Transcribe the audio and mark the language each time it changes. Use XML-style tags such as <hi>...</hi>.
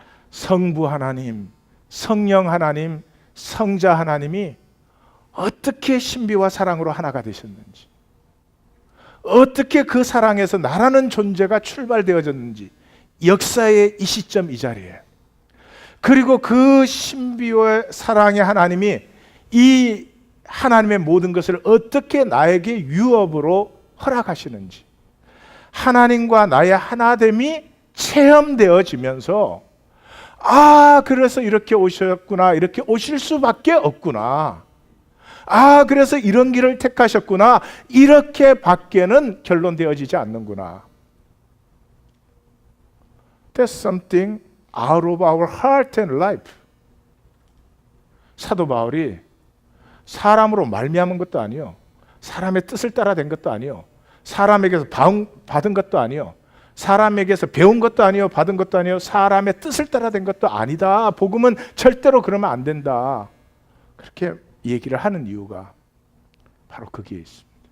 <ko>성부 하나님, 성령 하나님, 성자 하나님이 어떻게 신비와 사랑으로 하나가 되셨는지, 어떻게 그 사랑에서 나라는 존재가 출발되어졌는지, 역사의 이 시점 이 자리에, 그리고 그 신비와 사랑의 하나님이 이 하나님의 모든 것을 어떻게 나에게 유업으로 허락하시는지, 하나님과 나의 하나됨이 체험되어지면서 그래서 이렇게 오셨구나, 이렇게 오실 수밖에 없구나, 그래서 이런 길을 택하셨구나, 이렇게 밖에는 결론되어지지 않는구나.</ko> <en>That's something out of our heart and life.</en> <ko>사도 바울이 사람으로 말미암은 것도 아니요, 사람의 뜻을 따라 된 것도 아니요, 사람에게서 받은 것도 아니요, 사람에게서 배운 것도 아니요, 받은 것도 아니요, 사람의 뜻을 따라 된 것도 아니다. 복음은 절대로 그러면 안 된다. 그렇게 얘기를 하는 이유가 바로 거기에 있습니다.</ko>